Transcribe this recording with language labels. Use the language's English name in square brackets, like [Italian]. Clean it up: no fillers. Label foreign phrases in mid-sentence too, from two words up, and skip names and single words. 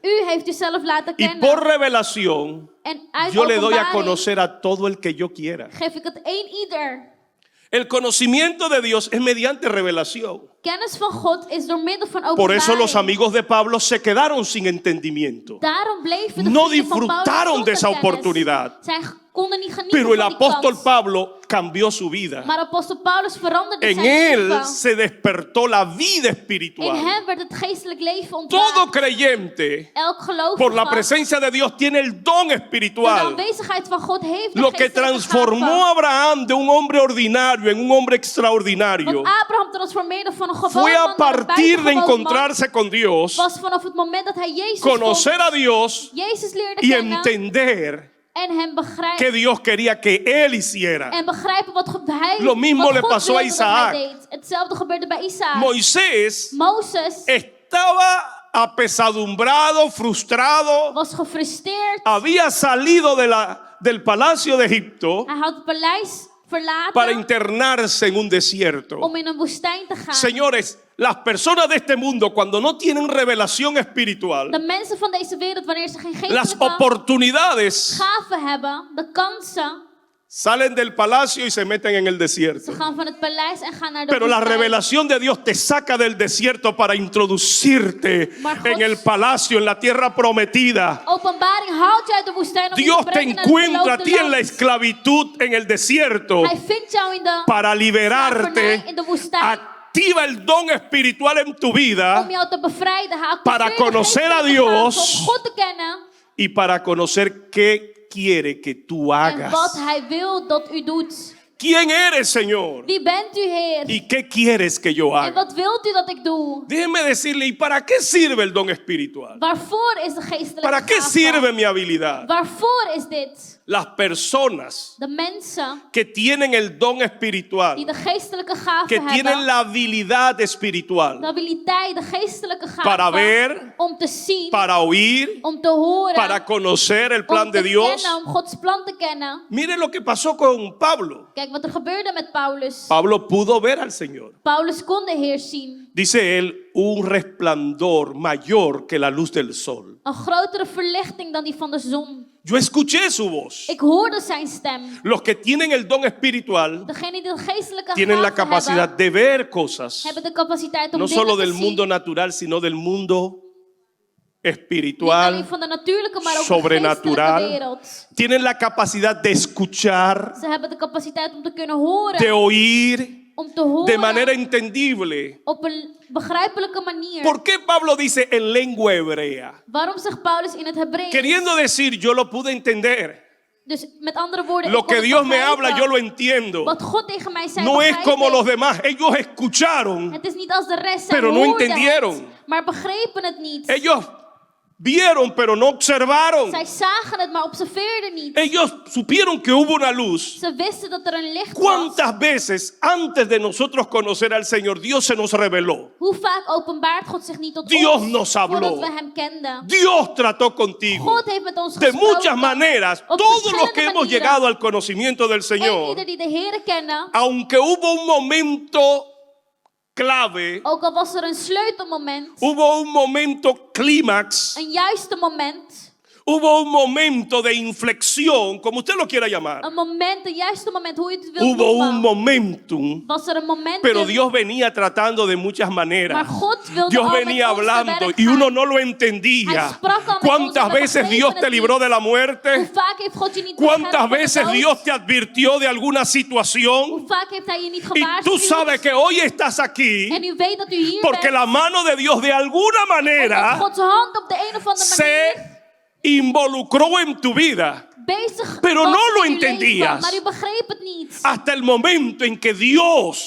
[Dutch] U heeft u zelf laten [Spanish] y [Dutch] kennen. [Spanish] por revelación [Dutch] En uit [Spanish] yo le doy a [Dutch] openbaring [Spanish] conocer a todo el que yo quiera. [Dutch] geef ik het een ieder. [Spanish] El conocimiento de Dios es mediante revelación. [Dutch] Kennis van God is door middel van [Spanish] Por [Dutch] openbaring. [Spanish] eso los amigos de Pablo se quedaron sin entendimiento. [Dutch] Daarom bleven de [Spanish] No [Dutch] vrienden van Paulus [Spanish] disfrutaron de esa [Dutch] zonder kennis. [Spanish] oportunidad. [Dutch] Zij konden niet genieten [Spanish] Pero el [Dutch] van die [Spanish] apóstol [Dutch] kans. [Spanish] Pablo cambió su vida. [Dutch] Maar apostel Paulus veranderde En zijn [Spanish] él [Dutch] leven. [Spanish] se despertó la vida [Dutch] In [Spanish] espiritual. [Dutch] hem werd het geestelijk leven [Spanish] Todo [Dutch] ontwaakt. [Spanish] creyente, [Dutch] Elk gelovige [Spanish] por la presencia de Dios, tiene el don [Dutch] door de [Spanish] espiritual. [Dutch] aanwezigheid van God heeft de [Spanish] Lo que [Dutch] geestelijke [Spanish] transformó a [Dutch] gave. [Spanish] Abraham de un hombre ordinario en un hombre extraordinario [Dutch] Wat Abraham transformeerde van een [Spanish] fue [Dutch] gewoon [Spanish] a [Dutch] man naar een [Spanish] partir de [Dutch] buitengewoon man, [Spanish] encontrarse con Dios, [Dutch] was vanaf het moment dat hij Jezus [Spanish] conocer [Dutch] vond, [Spanish] a Dios [Dutch] Jezus leerde [Spanish] y [Dutch] kennen [Spanish] entender [Dutch] en hem [Spanish] que [Dutch] begrijpen. [Spanish] Dios quería que él hiciera. [Dutch] En begrijpen wat hij [Spanish] Lo mismo [Dutch] wat [Spanish] le [Dutch] God [Spanish] pasó a [Dutch] wilde dat hij [Spanish] Isaac. [Dutch] deed. Hetzelfde gebeurde bij Isaac. [Spanish] Moisés [Dutch] Mozes [Spanish] estaba apesadumbrado, frustrado, [Dutch] was gefrustreerd. [Spanish] había salido del palacio de Egipto [Dutch] Hij had het paleis [Spanish] para [Dutch] verlaten [Spanish] internarse en un desierto. [Dutch] om in een woestijn te gaan. [Spanish] Señores, las personas de este mundo cuando no tienen revelación espiritual, [Dutch] De mensen van deze wereld, wanneer ze geen [Spanish] las [Dutch] geestelijke [Spanish] oportunidades [Dutch] gaven hebben, de kansen, [Spanish] salen del palacio y se meten en el [Dutch] ze [Spanish] desierto. [Dutch] gaan van het paleis en gaan naar de [Spanish] Pero la [Dutch] woestijn. [Spanish] revelación de Dios te saca del desierto para introducirte [Dutch] Maar God- [Spanish] en el palacio, en la tierra prometida. [Dutch] Openbaring haalt je uit de woestijn om je [Spanish] Dios te [Dutch] te brengen naar het [Spanish] encuentra a [Dutch] beloofde [Spanish] ti en la [Dutch] land. [Spanish] esclavitud en el desierto [Dutch] Hij vindt jou in de [Spanish] para [Dutch] slavernij [Spanish] liberarte [Dutch] in de woestijn. [Spanish] a activa el don espiritual en tu [Dutch] om [Spanish] vida [Dutch] jou te bevrijden. Hij [Spanish] para [Dutch] activeert de [Spanish] conocer a [Dutch] geestelijke [Spanish] Dios [Dutch] gaven om God te kennen [Spanish] y para conocer qué quiere que tú [Dutch] en [Spanish] hagas. [Dutch] wat Hij wil dat u doet. [Spanish] ¿Quién eres, Señor? [Dutch] Wie bent u, Heer? [Spanish] ¿Y qué quieres que yo [Dutch] En [Spanish] haga? [Dutch] wat wilt u dat ik doe? [Spanish] Déjeme decirle, ¿y para qué sirve el don espiritual? [Dutch] Waarvoor is de geestelijke [Spanish] ¿Para qué [Dutch] gave? [Spanish] sirve mi habilidad? [Dutch] Waarvoor is dit? [Spanish] Las personas [Dutch] De mensen [Spanish] que tienen el don [Dutch] die [Spanish] espiritual, [Dutch] de geestelijke gave [Spanish] que tienen [Dutch] hebben, [Spanish] la habilidad espiritual [Dutch] de habiliteit, de geestelijke gave, [Spanish] para ver, [Dutch] om te zien, [Spanish] para oír, [Dutch] om te horen, [Spanish] para conocer el plan [Dutch] om [Spanish] de [Dutch] te [Spanish] Dios. [Dutch] kennen, om Gods plan te kennen. [Spanish] Mire lo que pasó con Pablo. [Dutch] Kijk wat er gebeurde met Paulus. [Spanish] Pablo pudo ver al Señor. [Dutch] Paulus kon de Heer zien. [Spanish] Dice él, un resplandor mayor que la luz del sol. [Dutch] Een grotere verlichting dan die van de zon. [Spanish] Yo escuché su voz. [Dutch] Ik hoorde zijn stem. [Spanish] Los que tienen el don espiritual [Dutch] Degenen die de geestelijke [Spanish] tienen la [Dutch] gave [Spanish] capacidad de ver cosas, [Dutch] hebben de capaciteit om [Spanish] no [Dutch] dingen [Spanish] solo [Dutch] te [Spanish] del [Dutch] zien. [Spanish] mundo natural, sino del mundo [Dutch] Niet alleen [Spanish] espiritual, [Dutch] van de natuurlijke, maar ook de [Spanish] sobrenatural. [Dutch] geestelijke wereld. [Spanish] Tienen la capacidad de escuchar, [Dutch] Ze hebben de capaciteit om te kunnen horen. [Spanish] de oír, [Dutch] Om te horen [Spanish] de manera entendible. [Dutch] op een begrijpelijke manier. [Spanish] ¿Por qué Pablo dice en lengua hebrea? [Dutch] Waarom zegt Paulus in het Hebreeuws? [Spanish] Queriendo decir, yo lo pude entender. [Dutch] Dus met andere woorden, [Spanish] Lo [Dutch] ik kon [Spanish] que [Dutch] het [Spanish] Dios me [Dutch] begrijpen. [Spanish] habla, yo lo entiendo. [Dutch] Wat God tegen mij zei, [Spanish] No es [Dutch] begrijp [Spanish] como [Dutch] ik. [Spanish] los demás. Ellos escucharon, [Dutch] Het is niet als de rest. Zij [Spanish] pero no [Dutch] hoorden [Spanish] entendieron. [Dutch] het, maar begrepen het niet. [Spanish] ellos vieron, pero no observaron. [Dutch] Zij zagen het, maar observeerden niet. [Spanish] Ellos supieron que hubo una luz. [Dutch] Ze wisten dat er een licht was. [Spanish] ¿Cuántas veces antes de nosotros conocer al Señor, Dios se nos reveló? [Dutch] Hoe vaak openbaart God zich niet tot [Spanish] Dios [Dutch] ons [Spanish] nos habló. [Dutch] voordat we hem kenden? [Spanish] Dios trató contigo. [Dutch] God heeft met ons [Spanish] De [Dutch] gesproken. [Spanish] muchas maneras, [Dutch] Op [Spanish] todos los que [Dutch] verschillende [Spanish] hemos [Dutch] manieren. [Spanish] llegado al conocimiento del [Dutch] En [Spanish] Señor, [Dutch] ieder die de Heere kennen, [Spanish] aunque hubo un momento clave, [Dutch] ook al was er een sleutelmoment, [Spanish] hubo un momento clímax, [Dutch] een juiste moment, [Spanish] hubo un momento de inflexión, como usted lo quiera llamar. [Dutch] een moment, een juiste moment, hoe je het wilt [Spanish] Hubo un [Dutch] noemen, [Spanish] momentum, [Dutch] was er een moment, [Spanish] pero Dios venía tratando de muchas [Dutch] maar [Spanish] maneras. [Dutch] God wilde [Spanish] Dios [Dutch] al met [Spanish] venía [Dutch] ons te [Spanish] hablando [Dutch] werk [Spanish] y [Dutch] gaan. [Spanish] uno no lo [Dutch] Hij [Spanish] entendía. [Dutch] sprak al met ons, [Spanish] ¿Cuántas [Dutch] maar we [Spanish] veces [Dutch] begrepen [Spanish] Dios [Dutch] het [Spanish] te libró [Dutch] niet. [Spanish] de la [Dutch] Hoe [Spanish] muerte? [Dutch] vaak heeft God je niet [Spanish] ¿Cuántas [Dutch] beschermd voor de [Spanish] veces [Dutch] dood? [Spanish] Dios te advirtió de alguna situación? [Dutch] Hoe vaak heeft hij je niet [Spanish] Y tú [Dutch] gewaarschuwd? [Spanish] sabes que hoy estás aquí [Dutch] En u weet dat u hier [Spanish] porque [Dutch] bent, [Spanish] la mano de Dios de alguna [Dutch] omdat [Spanish] manera [Dutch] Gods hand op de een of andere manier [Spanish] se involucró en tu vida [Dutch] bezig [Spanish] pero [Dutch] was [Spanish] no lo [Dutch] in uw [Spanish] entendías. [Dutch] leven, maar u begreep het niet. [Spanish] hasta el momento en que Dios